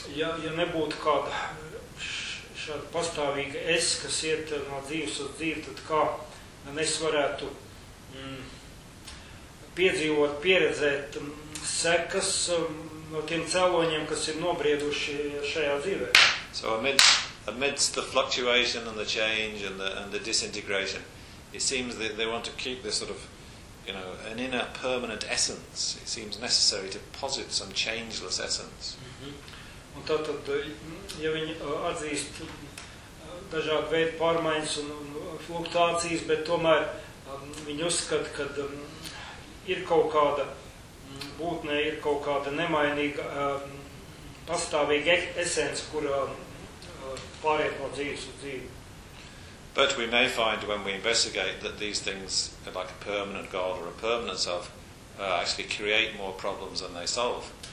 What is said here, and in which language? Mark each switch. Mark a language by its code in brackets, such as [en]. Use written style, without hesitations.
[lv] Ja nebūtu kāda šāda pastāvīga es, kas iet no dzīves uz dzīvi, tad kā es varētu piedzīvot, pieredzēt sekas, no tiem cēloņiem, kas ir nobrieduši šajā dzīvē. [en] So amidst the fluctuation and the change and the disintegration, it seems that they want to keep this sort of, you know, an inner permanent essence. It seems necessary to posit some changeless essence. Mm-hmm. [lv] Un tātad, ja viņi atzīst dažādu veidu pārmaiņas un fluktuācijas, bet tomēr viņi uzskata, ka ir kaut kāda būtnē ir kaut kāda nemainīga pastāvīga esence, kura pāriet no dzīves uz dzīvi. [en] But we may find when we investigate that these things like a permanent God or a permanent self actually create more problems than they solve.